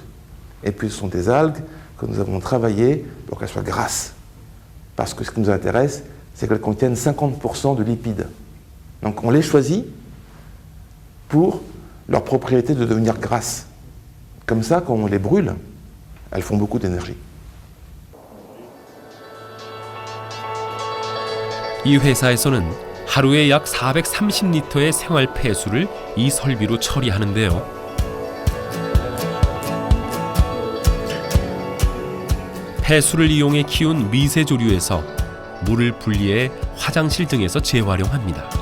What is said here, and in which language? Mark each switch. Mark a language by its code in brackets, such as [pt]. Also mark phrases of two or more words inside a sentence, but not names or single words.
[fr] Et puis ce sont des algues que nous avons travaillées pour qu'elles soient grasses parce que ce qui nous intéresse, c'est qu'elles contiennent 50% de lipides. Donc on les choisit pour leur propriété de devenir grasses. Comme ça, quand on les brûle, elles font beaucoup d'énergie. [ko] 이 회사에서는 하루에 약 430리터의 생활 폐수를 이 설비로 처리하는데요. 폐수를 이용해 키운 미세조류에서 물을 분리해 화장실 등에서 재활용합니다.